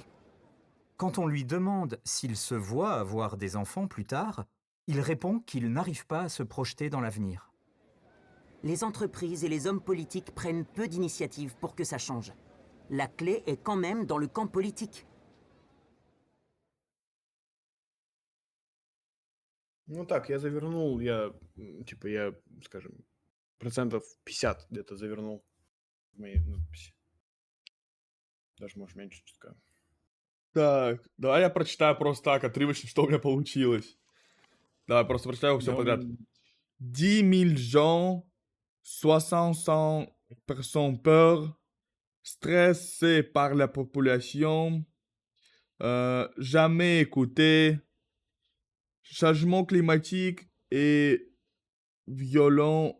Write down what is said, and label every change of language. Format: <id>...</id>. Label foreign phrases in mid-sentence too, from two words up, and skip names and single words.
<fr>Quand on lui demande s'il se voit avoir des enfants plus tard, il répond qu'il n'arrive pas à se projeter dans l'avenir. Les entreprises et les hommes politiques prennent peu d'initiatives pour que ça change. La clé est quand même dans le camp politique.</fr> <ru>Ну так, я завернул, я, скажем, процентов 50 где-то завернул в моей надписи. Даже, может, меньше чутка. Так, давай я прочитаю просто так, отрывочно, что у меня получилось. Давай, просто прочитаю все подряд.</ru> <fr>10 000 gens, 60% peur, stressé par la population, jamais écouté, changement climatique et violent.</fr>